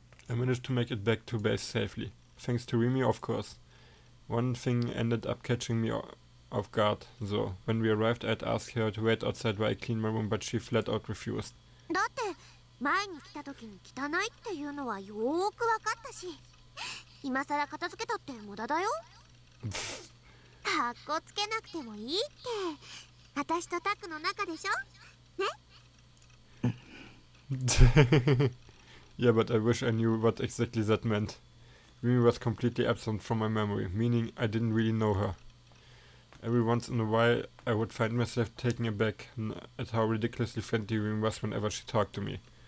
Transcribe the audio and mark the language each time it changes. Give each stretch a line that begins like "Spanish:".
English: I managed to make it back to base safely. Thanks to Remy, of course. One thing ended up catching me off guard, though. When we arrived, I'd asked her to wait outside while I cleaned my room, but she flat out refused.
Japanese: だって前に来た時に汚いっていうのはよーくわかったし、今さら片付けたって無駄だよ。かっこつけなくてもいいって、私とタクの中でしょ？ね？
English: Yeah, but I wish I knew what exactly that meant. Remy was completely absent from my memory, meaning I didn't really know her. Every once in a while, I would find myself taken aback at how ridiculously friendly Remy was whenever she talked to me.